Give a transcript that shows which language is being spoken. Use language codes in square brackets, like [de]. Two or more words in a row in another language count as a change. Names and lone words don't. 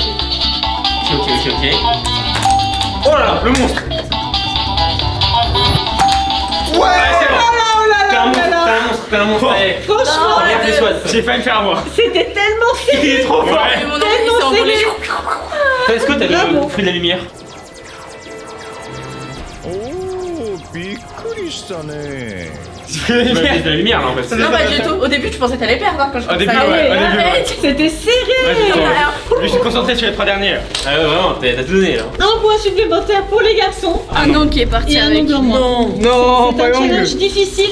[fr] Oh là là, le monstre. Ouais, c'est bon. T'es un monstre. Allez. Franchement, Regarde les Swan. J'ai failli me faire avoir. c'était tellement Il serré. est trop fort. Et mon Tellement il s'est envolé. serré. Est-ce que t'as Bravo. le fruit de la lumière? [ja] おおびっくりしたね [fr] C'est de la lumière là en fait. Non, pas du tout. Au début, je pensais que t'allais perdre hein, quand je Au début, pensais ouais, aller. au début, ouais. Arrête. C'était serré. Je suis concentré sur les 3 derniers. Ah ouais, vraiment, t'as tout donné là. Un point supplémentaire pour les garçons. Un ongle qui est parti Et un avec. ongle en moins. Non, C'est un challenge difficile.